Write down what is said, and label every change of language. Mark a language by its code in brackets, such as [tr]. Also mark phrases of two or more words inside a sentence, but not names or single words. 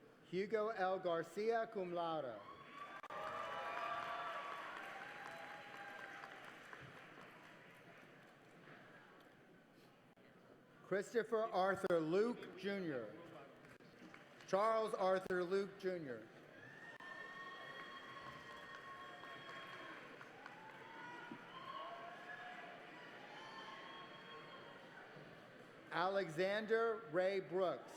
[en] Hugo L. Garcia, [la] cum laude. [en] Christopher Arthur Luke, Jr. Charles Arthur Luke, Jr. Alexander Ray Brooks.